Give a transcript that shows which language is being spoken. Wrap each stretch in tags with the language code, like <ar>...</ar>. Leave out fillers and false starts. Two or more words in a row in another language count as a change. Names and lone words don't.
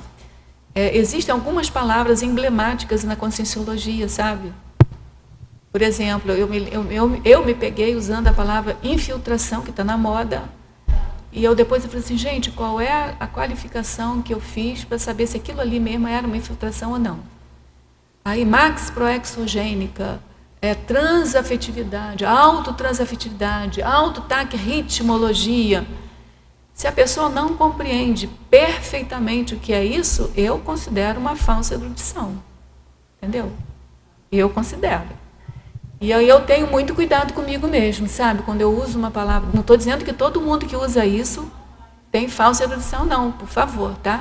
<pt>Existem algumas palavras emblemáticas na conscienciologia, sabe? Por exemplo, eu me peguei usando a palavra infiltração, que está na moda, e depois eu falei assim, gente, qual é a qualificação que eu fiz para saber se aquilo ali mesmo era uma infiltração ou não? Aí, max proexogênica, transafetividade, autotransafetividade, autotaque-ritmologia. Se a pessoa não compreende perfeitamente o que é isso, eu considero uma falsa erudição. entendeu? Eu considero. E aí eu tenho muito cuidado comigo mesmo, sabe? Quando eu uso uma palavra, não estou dizendo que todo mundo que usa isso tem falsa erudição, não, por favor, tá?</pt>